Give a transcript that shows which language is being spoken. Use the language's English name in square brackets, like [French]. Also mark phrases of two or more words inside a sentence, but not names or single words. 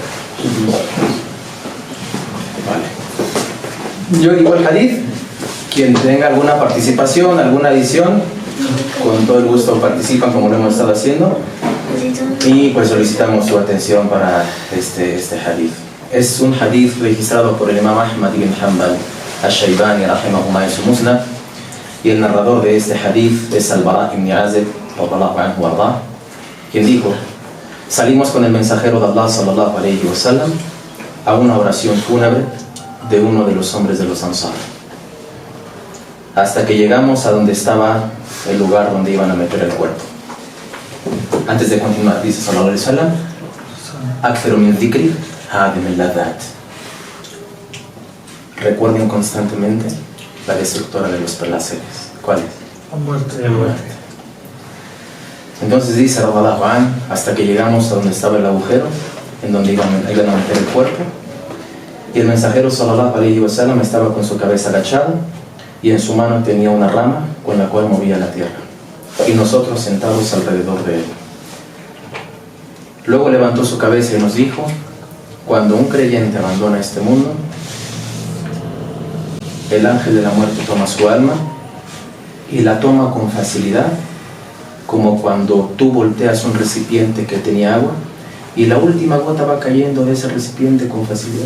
[Spanish] Vale. Yo digo el hadith. Quien tenga alguna participación, alguna adición, con todo el gusto participan como lo hemos estado haciendo. Y pues solicitamos su atención para este hadith. Es un hadith registrado por el Imam Ahmad ibn Hanbal al-Shaybani rahimahullah en su Musnad, y el narrador de este hadith es Al-Bara ibn Azib [Arabic] رضي الله عنه [Spanish] warda, quien dijo: salimos con el mensajero de Allah [Arabic] صلى الله عليه وسلم [Spanish] a una oración fúnebre de uno de los hombres de los Ansar, hasta que llegamos a donde estaba el lugar donde iban a meter el cuerpo. Antes de continuar, dice [Arabic] صلى الله عليه وسلم: أكثروا من ذكر هادم اللذات. [Spanish] Recuerden constantemente la destructora de los placeres. ¿Cuál es? La muerte. Entonces dice [Arabic] رضي الله عنه, [Spanish] hasta que llegamos a donde estaba el agujero en donde iban a meter el cuerpo, y el mensajero [Arabic] صلى الله عليه وسلم [Spanish] estaba con su cabeza agachada y en su mano tenía una rama con la cual movía la tierra, y nosotros sentados alrededor de él. Luego levantó su cabeza y nos dijo: cuando un creyente abandona este mundo, el ángel de la muerte toma su alma y la toma con facilidad, como cuando tú volteas un recipiente que tenía agua y la última gota va cayendo de ese recipiente con facilidad.